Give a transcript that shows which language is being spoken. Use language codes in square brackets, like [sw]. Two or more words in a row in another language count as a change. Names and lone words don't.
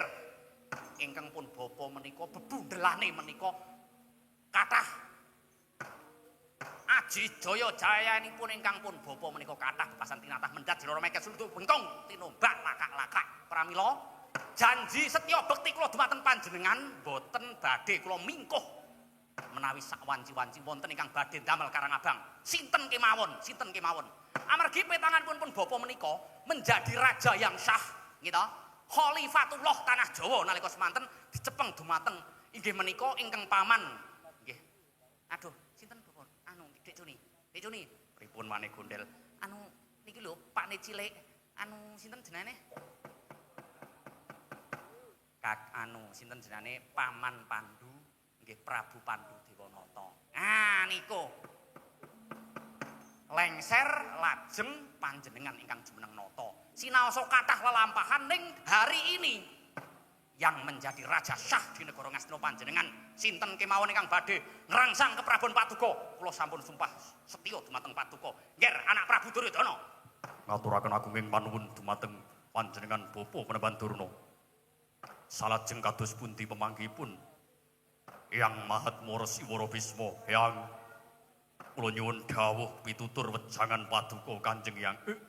[jv] Ingkang pun bapa menika bebundelane menika kathah Aji Jaya jayanipun ingkang pun bapa menika kathah bebasan tinatah mendat jinara meket suluk bengkong tinombak lakak-lakak. Pramila janji setya bekti kula dumateng panjenengan boten badhe kula mingkuh menawi sak wanci-wanci wonten ingkang badhe damel Karangabang. Sinten kemawon. Amargi petanganipun pun bapa menika [id] menjadi raja yang syah, [jv] nggih ta? Khalifatullah tanah Jawa nalika semanten dicepeng dumateng inggih menika ingkang paman. Nggih. Aduh, sinten Bapak? Dik Cuni. Pripun maneh gondel? Niki lho, Pakne cilik. Sinten jenenge? Sinten jenenge? Paman Pandu, nggih Prabu Pandu Dewanata. Niku. Lengser lajeng panjenengan ingkang jumeneng nata. Sinaosa kathah lelampahan ning [id] hari ini yang menjadi raja syah di negara Ngastina panjenengan. [jv] Sinten kemawon ingkang badhe ngrangsang keprabuan paduka, kula sampun sumpah setya dumateng paduka. Nggih, anak Prabu Duryudana. Ngaturaken agunging panuwun dumateng panjenengan Bapa Penemban Durna. Salajeng kados pundi pemanggihipun Hyang Mahatma Resi Wara Bisma, Hyang kula nyuwun dawuh pitutur wejangan paduka Kanjeng Hyang.